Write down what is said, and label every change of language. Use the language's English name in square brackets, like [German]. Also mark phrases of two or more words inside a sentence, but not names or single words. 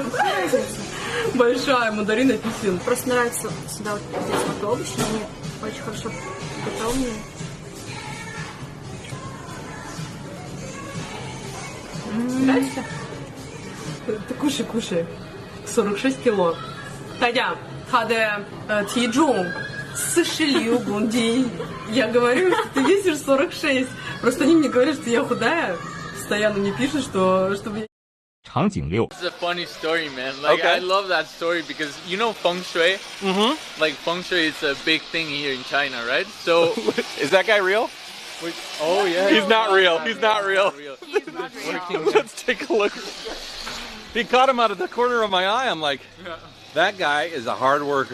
[Russian] Большая мандарин, апельсин. Просто нравится сюда вот здесь вот овощи, они очень хорошо приготовлены. Нравится? Ты кушай. 46 кило. [Chinese] 大家，他的体重46公斤. [Russian] Я говорю, что ты весишь 46. Просто они мне говорят, что я худая. Постоянно мне пишут, чтобы... [Chinese] 场景6。 [English] It's a funny story, man. Like I love that story because you know feng shui. Like feng shui is a big thing here in China, right? So Is that guy real? oh yeah, He's not real. He's not real. Let's take a look. He caught him out of the corner of my eye. I'm like, that guy is a hard worker,